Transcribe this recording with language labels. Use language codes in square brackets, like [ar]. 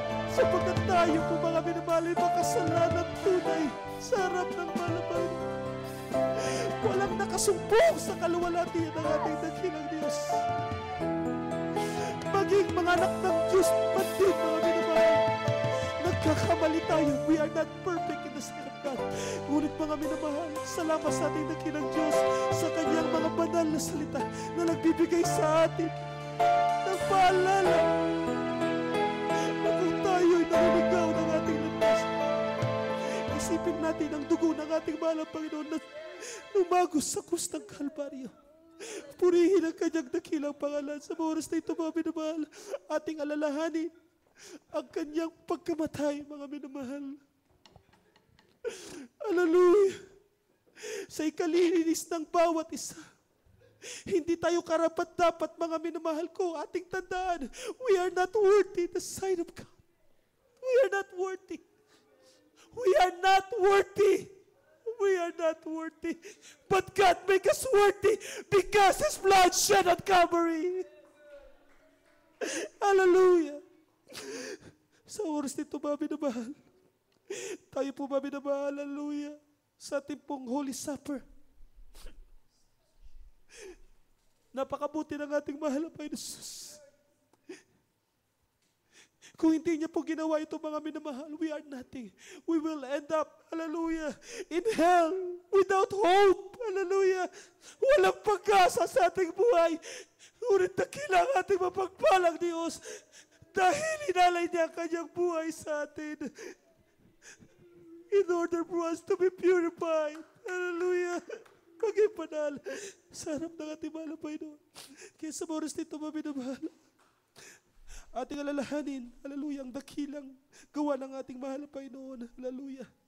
[tl] Sapagkat tayo po, mga minamahal, ay makasalanan tunay sa harap ng mahal na Panginoon. Walang nakasumpong sa kaluwalhatian ng ating dakilang Diyos. Maging mga anak ng Diyos man din, mga minamahal, nagkakamali tayo. [en] We are not perfect in the sight of God. [tl] Ngunit mga minamahal, salamat sa ating dakilang Diyos sa kanyang mga banal na salita na nagbibigay sa atin ng paalala na kung tayo'y nahuligaw ng ating landas, isipin natin ang dugo ng ating mahal na Panginoon na lumagos sa krus ng Kalbaryo. Purihin ang kanyang dakilang pangalan. Sa oras na ito, mga minamahal, ating alalahanin ang kanyang pagkamatay, mga minamahal. Hallelujah. Sa ikalilinis ng bawat isa, hindi tayo karapat-dapat, mga minamahal ko, ating tandaan, [en] we are not worthy the sight of God. We are not worthy. We are not worthy. We are not worthy. But God make us worthy because His blood shed on Calvary. Hallelujah. [tl] Sa oras nito, mga minamahal, tayo po, mga minamahal, hallelujah, sa ating pong Holy Supper, Napakabuti ng ating mahal na Panginoon Jesus. Kung hindi niya po ginawa ito, mga minamahal, [en] we are nothing. We will end up, hallelujah, in hell without hope. Hallelujah. [tl] Walang pag-asa sa ating buhay. Ngunit dakila ang ating mapagpalang Diyos dahil inalay niya ang kanyang buhay sa atin [en] in order for us to be purified. [tl] Hallelujah. Maging banal sa harap ng ating mahal na Panginoon. Kaya sa oras nito, mga minamahal, ating alalahanin, hallelujah, ang dakilang gawa ng ating mahal na Panginoon, hallelujah.